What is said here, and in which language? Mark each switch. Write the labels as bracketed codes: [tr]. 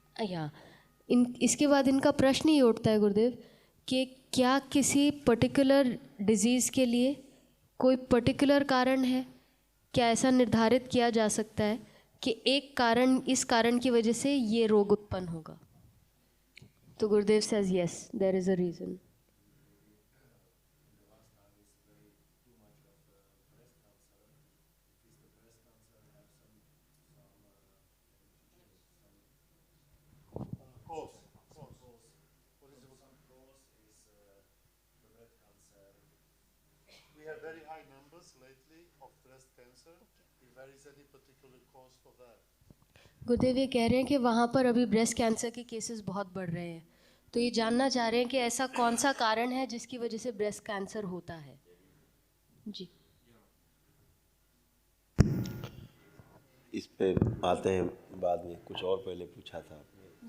[hi] या इसके बाद इनका प्रश्न ये उठता है गुरुदेव कि क्या किसी पर्टिकुलर डिजीज़ के लिए कोई पर्टिकुलर कारण है? क्या ऐसा निर्धारित किया जा सकता है कि एक कारण, इस कारण की वजह से ये रोग उत्पन्न होगा? तो गुरुदेव [en] says yes, there is a reason. We have very high numbers lately of breast cancer. If there is any particular cause for that. [hi] गुरुदेव ये कह रहे हैं कि वहाँ पर अभी ब्रेस्ट कैंसर के केसेस बहुत बढ़ रहे हैं, तो ये जानना चाह रहे हैं कि ऐसा कौन सा कारण है जिसकी वजह से ब्रेस्ट कैंसर होता है। जी इस पे आते हैं बाद में, कुछ और पहले पूछा था आपने।